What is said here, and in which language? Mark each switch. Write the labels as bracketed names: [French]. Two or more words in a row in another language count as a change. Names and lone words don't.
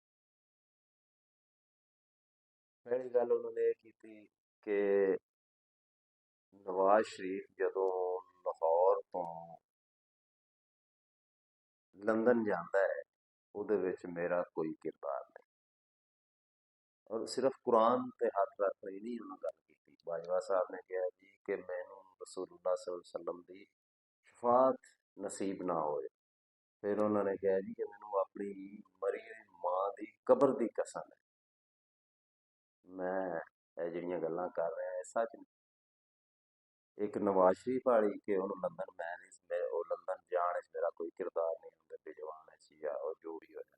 [Punjabi] ਪਹਿਲੀ ਗੱਲ ਉਹਨਾਂ ਨੇ ਇਹ ਕੀਤੀ ਕਿ ਨਵਾਜ਼ ਸ਼ਰੀਫ ਜਦੋਂ ਲਾਹੌਰ ਤੋਂ ਲੰਦਨ ਜਾਂਦਾ ਹੈ ਉਹਦੇ ਵਿੱਚ ਮੇਰਾ ਕੋਈ ਕਿਰਦਾਰ ਨਹੀਂ। ਔਰ ਸਿਰਫ ਕੁਰਾਨ ਤੇ ਹੱਥ ਰੱਖ ਲਈ ਨਹੀਂ ਉਹਨਾਂ ਗੱਲ ਕੀਤੀ। ਬਾਜਵਾ ਸਾਹਿਬ ਨੇ ਕਿਹਾ ਜੀ ਕਿ ਮੈਨੂੰ [Arabic] رسول الله صلى الله عليه وسلم [Punjabi] ਦੀ ਸ਼ਫਾਅਤ ਨਸੀਬ ਨਾ ਹੋਏ। ਫਿਰ ਉਹਨਾਂ ਨੇ ਕਿਹਾ ਜੀ ਕਿ ਮੈਨੂੰ ਆਪਣੀ ਮਰੀ ਹੋਈ ਮਾਂ ਦੀ ਕਬਰ ਦੀ ਕਸਮ ਹੈ, ਮੈਂ ਇਹ ਜਿਹੜੀਆਂ ਗੱਲਾਂ ਕਰ ਰਿਹਾ ਇਹ ਸੱਚ ਨਹੀਂ। ਇੱਕ ਨਵਾਜ਼ ਸ਼ਰੀਫ ਵਾਲੀ ਕਿ ਉਹਨੂੰ ਲੰਦਨ ਮੈਂ ਨਹੀਂ, ਉਹ ਲੰਦਨ ਜਾਣ ਵਿੱਚ ਮੇਰਾ ਕੋਈ ਕਿਰਦਾਰ ਨਹੀਂ ਹੁੰਦੇ ਬੇਜਵਾਨ ਸੀ ਜਾਂ ਉਹ ਜੋ ਵੀ ਹੋਇਆ।